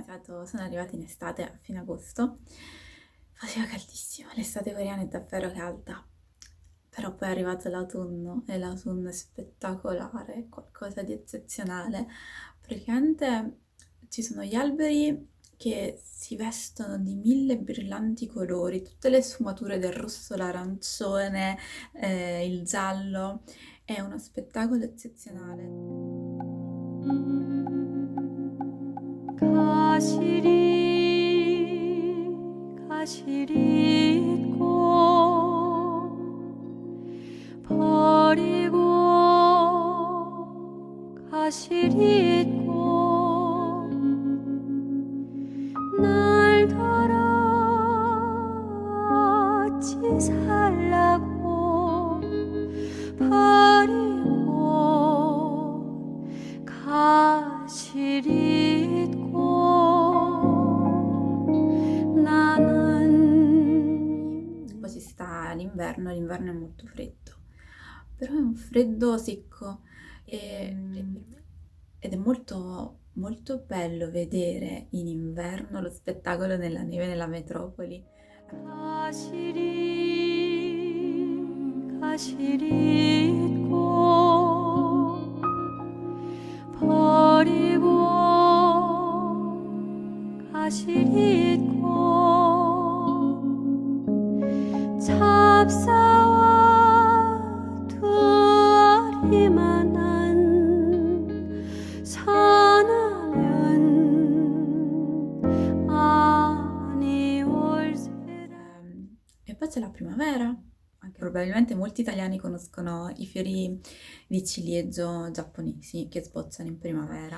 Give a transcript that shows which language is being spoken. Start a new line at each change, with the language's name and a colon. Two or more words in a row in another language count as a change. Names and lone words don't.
Italian: Sono arrivata in estate a fine agosto, faceva caldissimo, l'estate coreana è davvero calda, però poi è arrivato l'autunno e l'autunno è spettacolare, è qualcosa di eccezionale. Praticamente ci sono gli alberi che si vestono di 1000 brillanti colori, tutte le sfumature del rosso, l'arancione, il giallo. È uno spettacolo eccezionale.
Korean: 가시리 가시리 잊고 버리고 가시리 잊고 날더러 어찌 살라고 버리고 가시리 잊고 나는.
Italian: Poi ci sta l'inverno è molto freddo, però è un freddo secco ed è molto, molto bello vedere in inverno lo spettacolo nella neve nella metropoli.
Korean: 가시리 가시리 잊고 버리고 가시리 잊고 잡사와 두 알이만한 선하면 아니 올세라.
Italian: E poi c'è la primavera, anche probabilmente molti italiani conoscono i fiori di ciliegio giapponesi che sbocciano in primavera.